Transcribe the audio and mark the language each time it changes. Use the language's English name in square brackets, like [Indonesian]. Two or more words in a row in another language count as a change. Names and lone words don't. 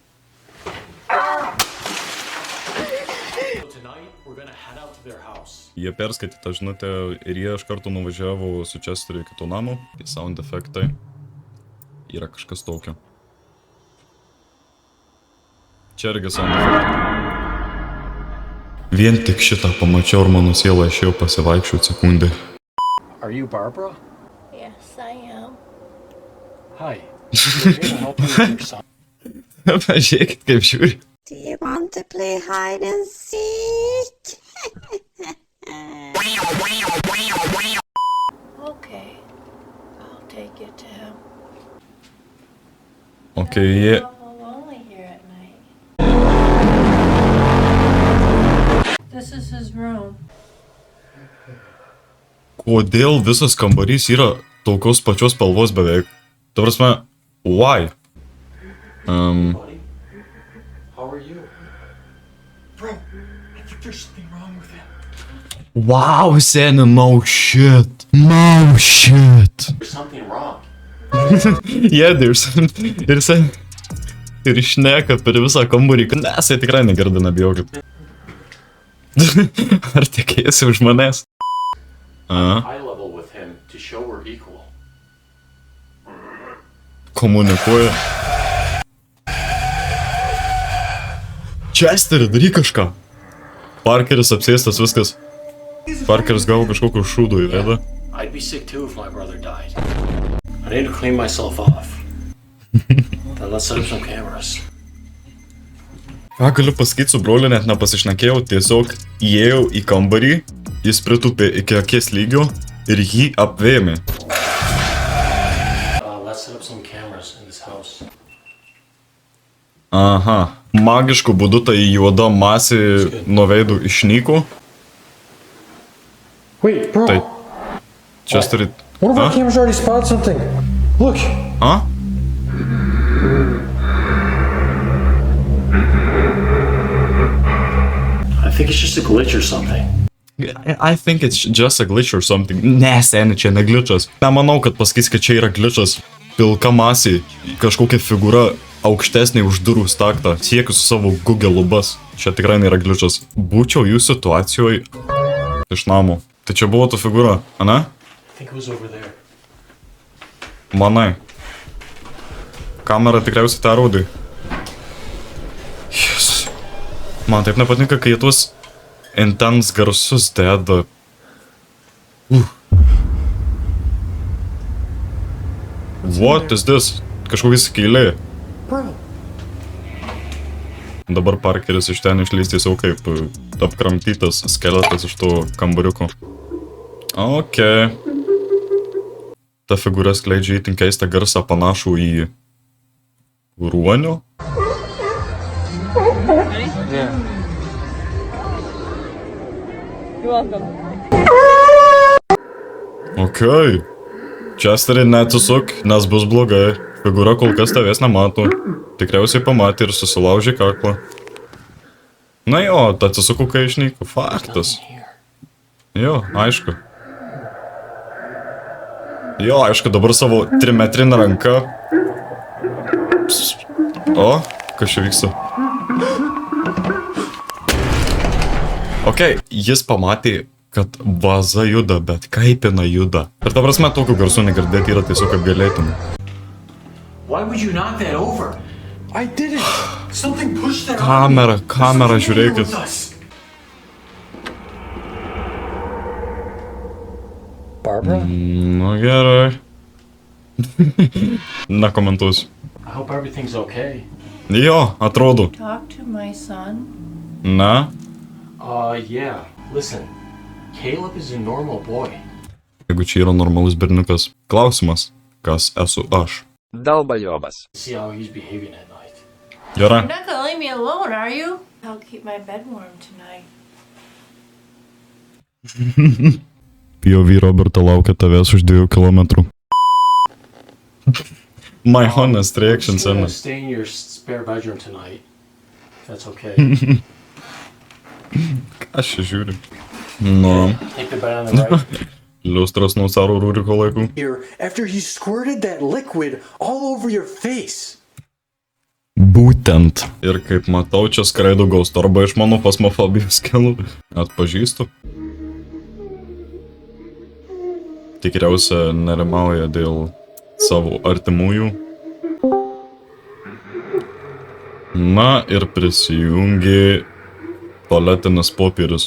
[Lithuanian] Jie perskaitė tą žinutę ir jie iš karto nuvažiavo su Chesteriu iki to namo. Tai sound efektai. Yra kažkas tokio. Čia irgi sound efektai. Vien tik šitą pamačiau ir mano siela išėjo pasivaikščioti sekundę. [English] Are you Barbara? Yes, I am. Hi. We're here to help you with your son. [Lithuanian] Pažiūrėkit, kaip žiūri. [English] Do you want to play hide and seek? Okay, I'll take you to him. [Lithuanian] Okay, jie... [English] Awful lonely here at night. This is his room. [Lithuanian] Kodėl visas kambarys yra tokios pačios spalvos beveik? Ta prasme, [English] why? Buddy, how are you? Bro, I think there's something wrong with him. Wow, seni, no shit. No shit. There's something wrong. Yeah, there's something. [Lithuanian] Ir šneka per visą kambarį. Nesai tikrai negirda, nebijokit. Ar tikėsi už manęs? Eye level with him to show we're equal. Komunikuoja. Chesteri, daryk kažką. Parkeris apsėstas viskas. Parkeris gavo kažkokio šūdo į veidą. [English] I'd be sick too if my brother died. I need to clean myself off. Then let's set up some cameras. [Lithuanian] Ką galiu pasakyti, su broliu net nepasišnekėjau, tiesiog įėjau į kambarį, jis pritupė iki akies lygio ir jį apvėmė. [English] Let's set up some cameras in this house. [Lithuanian] Aha, magišku būdu tai juoda masė nuo veidų išnyko. [English] Wait, bro. [Lithuanian] Tai Chesteri... [English] One of our cameras already spotted something. Look. Huh? I think it's just a glitch or something. I think it's just a glitch or something. [Lithuanian] Ne, seni, čia ne glitchas. Nemanau, kad pasakys, kad čia yra glitchas. Pilka masė, kažkokia figūra aukštesnė už durų staktą. Siekiu su savo Google lubas. Čia tikrai nėra glitchas. Būčiau jų situacijoje iš namo. Tai čia buvo ta figūra, ane? I think it was over there. Manai. Kamera tikriausiai tą rodai. [English] Yes. [Lithuanian] Man taip nepatinka, kai tuos intense garsus deda. [English] What is this? [Lithuanian] Kažkokia skylė. [English] Bro. [Lithuanian] Dabar Parkeris iš ten išlys tiesiog kaip apkramtytas skeletas iš to kambariuko. [English] Okay. [Lithuanian] Ta figūra skleidžia itin keistą garsą panašų į ruonio. [English] Yeah. You're welcome. [Lithuanian] Okei. Chesteri, neatsisuk, nes bus blogai. Figūra kol kas tavęs nemato. Tikriausiai pamatė ir susilaužė kaklą. Na jo, atsisuku, kai išnyku. Faktas. Jo, aišku. Jo, aišku, dabar savo 3-metrinę ranką. O, kas čia vyksta? Okei, jis pamatė, kad vaza juda, bet kaip jinai juda. Ir ta prasme, tokių garsų negirdėti yra tiesiog apgailėtina. [English] Why would you knock that over? I didn't. Something pushed that [Lithuanian] Kamera, [English] on me. [Lithuanian] kamera, [English] There's something [Lithuanian] žiūrėkit. [English] wrong with us. Barbara? [Lithuanian] Nu gerai. Nekomentuosiu. [English] I hope everything's okay. [Lithuanian] Jo, atrodo. [English] Talk to my son. [Lithuanian] Na, [English] Yeah. Listen, Caleb is a normal boy. [Lithuanian] jeigu čia yra normalus berniukas. Klausimas, kas esu aš? Долбоёбас. [English] See how he's behaving at night. [Lithuanian] Gerai. [English] You're not gonna leave me alone, are you? I'll keep my bed warm tonight. [Lithuanian] POV Roberta laukia tavęs už 2 kilometrų. [English] My honest reaction, I'm gonna [Lithuanian] sena. [English] stay in your spare bedroom tonight. That's okay. [Lithuanian] Aš čia žiūriu. Nu, [English] Take the bed on the right. [Lithuanian] liustras nuo caro Ruriko laikų. [English] Here, after he squirted that liquid all over your face. [Lithuanian] Būtent. Ir kaip matau, čia skraido ghost arba iš mano fasmofobijos kelų. Atpažįstu. Tikriausia nerimauja dėl savo artimųjų. Na ir prisijungė tualetinis popierius.